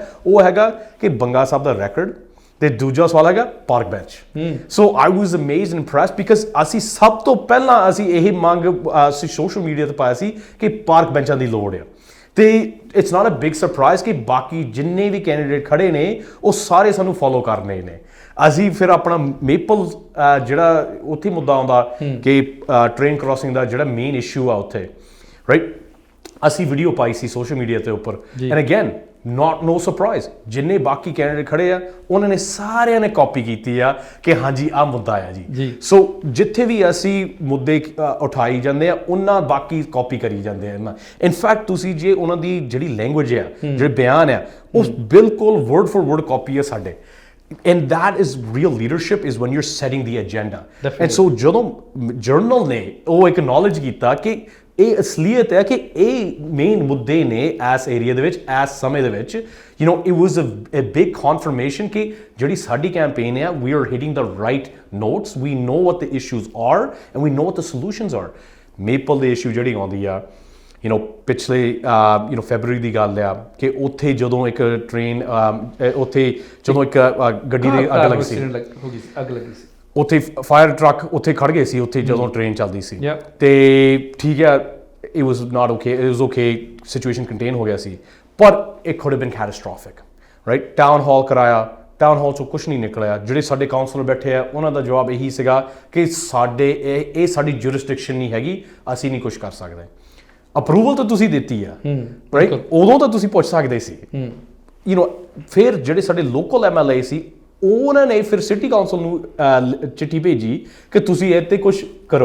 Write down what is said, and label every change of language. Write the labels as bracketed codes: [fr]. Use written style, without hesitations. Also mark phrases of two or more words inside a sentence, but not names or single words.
[pa] ਉਹ ਹੈਗਾ ਕਿ ਬੰਗਾ ਸਾਹਿਬ ਦਾ ਰੈਕੋਰਡ ਤੇ ਦੂਜਾ ਸਵਾਲ ਹੈਗਾ [en] park bench so I was amazed and impressed because [pa] ਅਸੀਂ ਸਭ ਤੋਂ ਪਹਿਲਾਂ ਅਸੀਂ ਇਹ ਮੰਗ ਅਸੀਂ [en] social media [pa] ਤੇ ਪਾਇਆ ਸੀ ਕਿ ਪਾਰਕ ਬੈਂਚਾਂ ਦੀ ਲੋੜ ਆ ਤੇ [en] it's not a big surprise [pa] ਕਿ ਬਾਕੀ ਜਿੰਨੇ ਵੀ ਕੈਂਡੀਡੇਟ ਖੜੇ ਨੇ ਉਹ ਸਾਰੇ ਸਾਨੂੰ ਫੋਲੋ ਕਰਨੇ ਨੇ ਅਸੀਂ ਫਿਰ ਆਪਣਾ ਮੇਪਲ ਜਿਹੜਾ ਉੱਥੇ ਮੁੱਦਾ ਆਉਂਦਾ ਕਿ [en] train crossing [pa] ਦਾ ਜਿਹੜਾ [en] main issue [pa] ਆ ਉੱਥੇ ਰਾਈਟ ਅਸੀਂ ਵੀਡੀਓ ਪਾਈ ਸੀ [en] social media [pa] ਤੇ ਉੱਪਰ [en] and again no surprise [pa] ਜਿੰਨੇ ਬਾਕੀ ਕੈਂਡੀਡੇਟ ਖੜੇ ਆ ਉਹਨਾਂ ਨੇ ਸਾਰਿਆਂ ਨੇ ਕਾਪੀ ਕੀਤੀ ਆ ਕਿ ਹਾਂਜੀ ਆਹ ਮੁੱਦਾ ਆ ਜੀ ਸੋ ਜਿੱਥੇ ਵੀ ਅਸੀਂ ਮੁੱਦੇ ਉਠਾਈ ਜਾਂਦੇ ਆ ਉਹਨਾਂ ਬਾਕੀ ਕਾਪੀ ਕਰੀ ਜਾਂਦੇ ਆ ਇਨਫੈਕਟ ਤੁਸੀਂ ਜੇ ਉਹਨਾਂ ਦੀ ਜਿਹੜੀ ਲੈਂਗੁਏਜ ਆ ਜਿਹੜੇ ਬਿਆਨ ਆ ਉਹ ਬਿਲਕੁਲ [en] word for word [pa] ਕਾਪੀ ਆ ਸਾਡੇ [en] and that is real leadership is when you're setting the agenda and so [pa] ਜਦੋਂ ਜਰਨਲ ਨੇ ਉਹ acknowledge ਕੀਤਾ ਕਿ ਇਹ ਅਸਲੀਅਤ ਹੈ ਕਿ ਇਹ ਮੇਨ ਮੁੱਦੇ ਨੇ ਇਸ ਏਰੀਆ ਦੇ ਵਿੱਚ ਇਸ ਸਮੇਂ ਦੇ ਵਿੱਚ [en] it was a big confirmation [pa] ਕਿ ਜਿਹੜੀ ਸਾਡੀ ਕੈਂਪੇਨ ਹੈ [en] we are hitting the right notes we know what the issues are and we know what the solutions are [pa] ਮੇਪਲ ਦੇ ਇਸ਼ੂ ਜਿਹੜੀ ਆਉਂਦੀ ਆ ਪਿਛਲੇ ਫੈਬਰੂਰੀ ਦੀ ਗੱਲ ਆ ਕਿ ਉੱਥੇ ਜਦੋਂ ਇੱਕ ਟ੍ਰੇਨ ਉੱਥੇ ਜਦੋਂ ਇੱਕ ਗੱਡੀ ਦੀ ਅੱਗ ਲੱਗੀ ਸੀ ਉੱਥੇ [en] fire truck [pa] ਉੱਥੇ ਖੜ ਗਏ ਸੀ ਉੱਥੇ ਜਦੋਂ ਟ੍ਰੇਨ ਚੱਲਦੀ ਸੀ ਤੇ ਠੀਕ ਹੈ [en] it was not okay it was okay situation contain [pa] ਹੋ ਗਿਆ ਸੀ ਪਰ [en] it could have been catastrophic right town hall [pa] ਕਰਾਇਆ [en] town hall [pa] 'ਚੋਂ ਕੁਛ ਨਹੀਂ ਨਿਕਲਿਆ ਜਿਹੜੇ ਸਾਡੇ ਕਾਉਂਸਲਰ ਬੈਠੇ ਆ ਉਹਨਾਂ ਦਾ ਜਵਾਬ ਇਹੀ ਸੀਗਾ ਕਿ ਇਹ ਸਾਡੀ ਜੁਰਿਸਡਿਕਸ਼ਨ ਨਹੀਂ ਹੈਗੀ ਅਸੀਂ ਨਹੀਂ ਕੁਛ ਕਰ ਸਕਦੇ ਅਪਰੂਵਲ ਤਾਂ ਤੁਸੀਂ ਦਿੱਤੀ ਆ ਰਾਈਟ, ਉਦੋਂ ਤਾਂ ਤੁਸੀਂ ਪੁੱਛ ਸਕਦੇ ਸੀ ਫਿਰ ਜਿਹੜੇ ਸਾਡੇ [en] local MLA [pa] ਸੀ ਉਹਨਾਂ ਨੇ ਫਿਰ [en] city council [pa] ਨੂੰ ਚਿੱਠੀ ਭੇਜੀ ਕਿ ਤੁਸੀਂ ਇਹ 'ਤੇ ਕੁਝ ਕਰੋ।